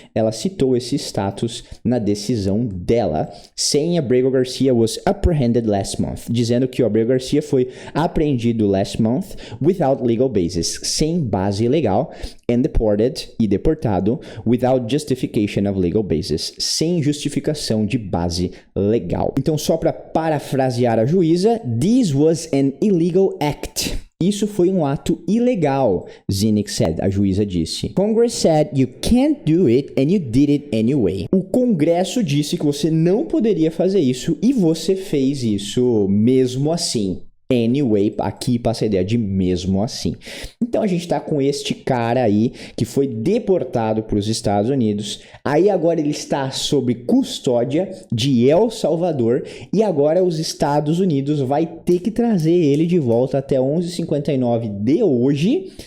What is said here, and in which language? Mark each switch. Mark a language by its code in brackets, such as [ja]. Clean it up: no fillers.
[pt] Ela citou esse status na decisão dela, [en] saying Abrego Garcia was apprehended last month, [pt] dizendo que o Abrego Garcia foi apreendido [en] last month without legal basis, [pt] sem base legal, [en] and deported [pt] e deportado [en] without justification of legal basis, [pt] sem justificação de base legal. Então, só para parafrasear a juíza, [en] this was an illegal act. [pt] Isso foi um ato ilegal, [en] Zinick said, [pt] a juíza disse. [en] Congress said you can't do it and you did it anyway. [pt] O Congresso disse que você não poderia fazer isso e você fez isso mesmo assim. Anyway, aqui passa a ideia de mesmo assim. Então a gente tá com este cara aí que foi deportado para os Estados Unidos. Aí agora ele está sob custódia de El Salvador e agora os Estados Unidos vai ter que trazer ele de volta até 11h59 de hoje.